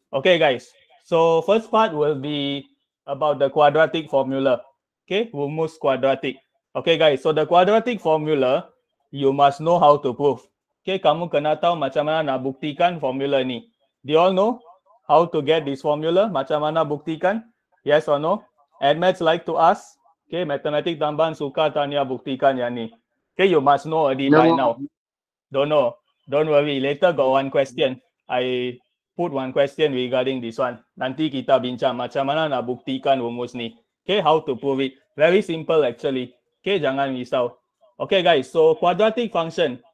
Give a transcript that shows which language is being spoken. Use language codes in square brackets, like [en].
[en] Okay, guys. So first part will be about the quadratic formula. [ms] Okay, rumus quadratic. Okay, guys. So the quadratic formula, you must know how to prove. Okay, kamu kena tahu macam mana nak buktikan formula ni. [en] Do you all know how to get this formula? [ms] Macam mana buktikan? [en] Yes or no? NMaths like to ask. [ms] Okay, matematik tambahan suka tanya buktikan yang ni. [en] Okay, you must know already by now. Don't know. Don't worry. Later got one question. I put one question regarding this one. [ms] Nanti kita bincang macam mana nak buktikan rumus ni. [en] Okay, how to prove it. Very simple actually. Okay, [ms] jangan risau. [en] Okay guys, so quadratic function.